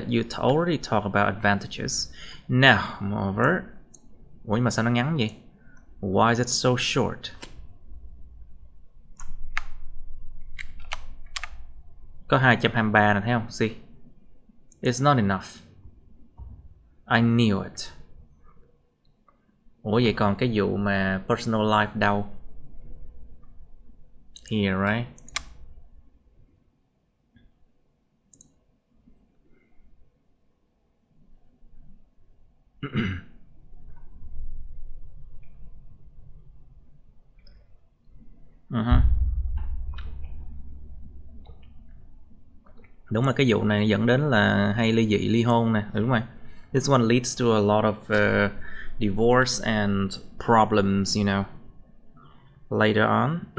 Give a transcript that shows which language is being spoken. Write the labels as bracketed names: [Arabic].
[English] You already talk about advantages. Now, moreover. [Vietnamese] Ủa nhưng mà sao nó ngắn vậy? [English] Why is it so short? [Vietnamese] Có 223 nè, thấy không? [English] See? It's not enough. I knew it. [Vietnamese] Ủa vậy còn cái vụ mà personal life đâu? [English] Here, right? [Vietnamese] Đúng là cái vụ này dẫn đến là hay ly dị, ly hôn nè. Đúng rồi. [English] This one leads to a lot of divorce and problems, you know, later on.